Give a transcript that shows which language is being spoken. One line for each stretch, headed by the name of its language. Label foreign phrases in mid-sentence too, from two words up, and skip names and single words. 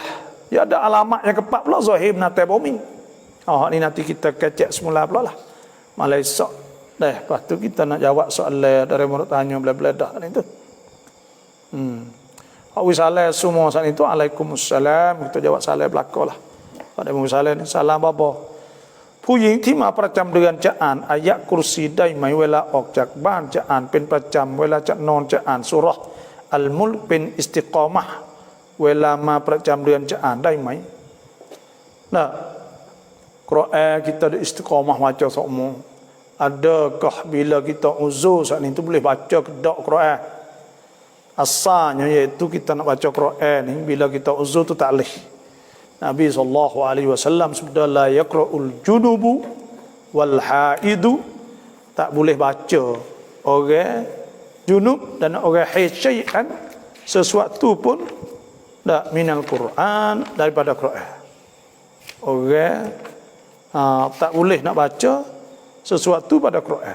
Malay: Ya ada alamat yang keempat pula, zahir menata bumi. Ni nanti kita kecek semula pula lah. Malah esok. Lepas tu kita nak jawab soalan dari murid tanya bela-bela ni tu. Wisalah semua saat itu, Waalaikumsalam, kita jawab salam belakang lah. Pada musalah ni salam bapa.
Thai: ผู้หญิงที่มาประจำเดือนจะอ่านอายะกุรซีได้ไหมเวลาออกจากบ้านจะอ่านเป็นประจำเวลาจะนอนจะอ่านซูเราะห์อัลมุลกเป็นอิสติกอมะห์เวลามาประจำเดือนจะอ่านได้ไหม
Malay: nah Quran kita ada istiqamah baca semua. Adakah bila kita uzur saat itu boleh baca kedak Quran? Asalnya iaitu kita nak baca Quran ni bila kita uzur tu tak boleh.
Arabic: Nabi SAW sabda لا يقرأ الجنب والحائض,
Malay: tak boleh baca orang junub dan orang haid syai'an, sesuatu pun tak
Arabic: من القرآن,
Malay: daripada Quran. Orang tak boleh nak baca sesuatu pada Quran.